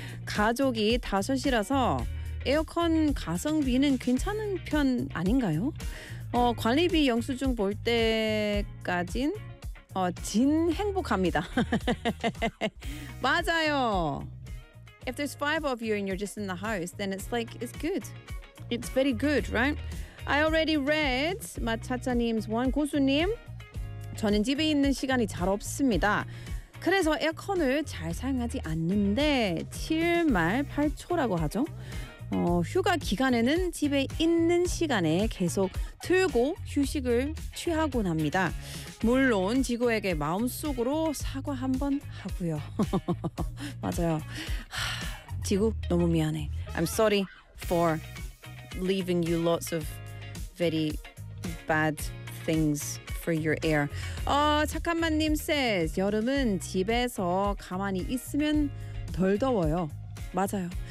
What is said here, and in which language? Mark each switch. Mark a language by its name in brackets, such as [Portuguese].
[Korean] 가족이 다섯이라서 에어컨 가성비는 괜찮은 편 아닌가요? 관리비 영수증 볼 때까진 진 행복합니다. 맞아요. [English] If there's five of you and you're just in the house, then it's like, it's good. It's very good, right? I already read 마차차님's one. [Korean] 고수님, 저는 집에 있는 시간이 잘 없습니다. 그래서 에어컨을 잘 사용하지 않는데 7말 8초라고 하죠. 휴가 기간에는 집에 있는 시간에 계속 틀고 휴식을 취하곤 합니다. 물론 지구에게 마음속으로 사과 한번 하고요. 맞아요. 지구 너무 미안해. [English] I'm sorry for leaving you lots of very bad things for your air. [Korean] 착한맛님 says, 여름은 집에서 가만히 있으면 덜 더워요. 맞아요.